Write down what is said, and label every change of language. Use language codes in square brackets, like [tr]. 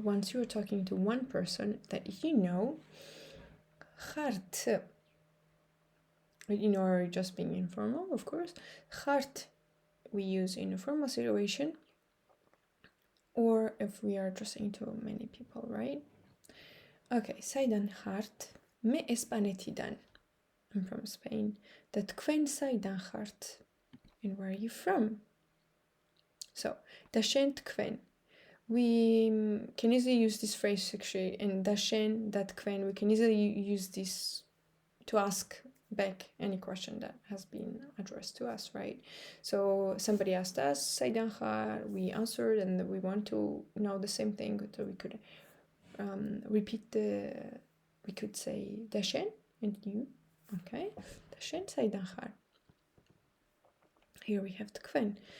[en] Once you are talking to one person that you know, ხართ, or just being informal, of course. ხართ we use in a formal situation, or if we are addressing to many people, right? [ka] Okay, საიდან ხართ? მე ესპანეთიდან. [en] I'm from Spain. [ka] და თქვენ საიდან ხართ? [en] And where are you from? [ka] So, და შენ თქვენ. [en] We can easily use this phrase actually, and [ka] და შენ, და თქვენ, [en] we can easily use this to ask back any question that has been addressed to us, right? So somebody asked us, [ka] საიდან ხარ? [en] We answered, and we want to know the same thing, so we could repeat we could say [ka] და შენ [en] and you, okay? [ka] და შენ საიდან ხარ? [en] Here we have თქვენ.